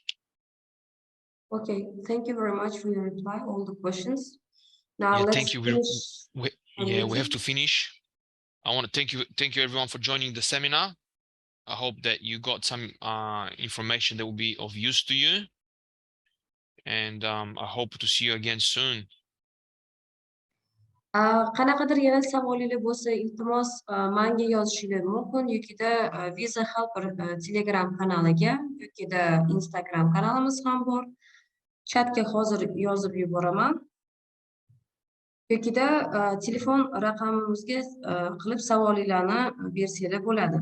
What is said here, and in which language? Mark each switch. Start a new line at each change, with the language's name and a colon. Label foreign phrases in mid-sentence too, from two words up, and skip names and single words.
English: Okay, thank you very much for your reply, all the questions. Now Yeah, let's thank you. finish. We have to finish. I want to thank you everyone for joining the seminar. I hope that you got some information that will be of use to you. And I hope to see you again soon.
Uzbek: Qanaqadir yana savolingiz bo'lsa, iltimos menga yozishingiz mumkin, yokida Visa Helper Telegram kanaliga, yokida Instagram kanalimiz ham bor. Chatga hozir yozib yuboraman. Yokida telefon raqamimizga qilib savolinglarni bersanglar bo'ladi.